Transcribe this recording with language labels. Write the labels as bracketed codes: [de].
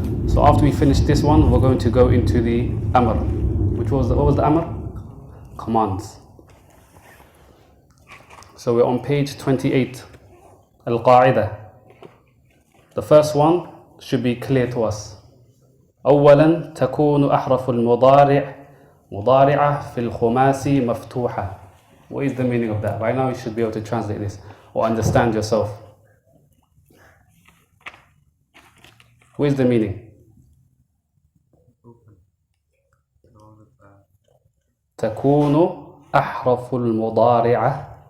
[en] So after we finish this one, we're going to go into the Amr. What was the Amr? Commands. So we're on page 28, Al-Qa'idah. The first one should be clear to us. [ar] أولاً تكون أحرف المضارع مضارعة في الخماسي مفتوحة. [en] What is the meaning of that? By now you should be able to translate this or understand yourself. What is the meaning? [ar] تكون أحرف المضارعة.